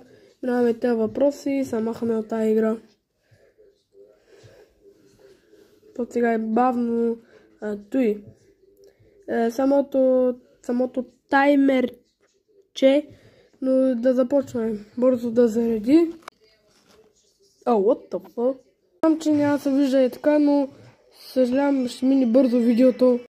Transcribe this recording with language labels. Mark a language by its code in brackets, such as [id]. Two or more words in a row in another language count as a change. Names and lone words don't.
[bg] Минаваме тези въпроси и се махаме от тази игра. То сега е бавно той. Самото таймерче, но да започваме. Бързо да зареди. [en] What the fuck? [bg] Знам, че няма да се вижда и така, но съжалявам, ще мине бързо видеото.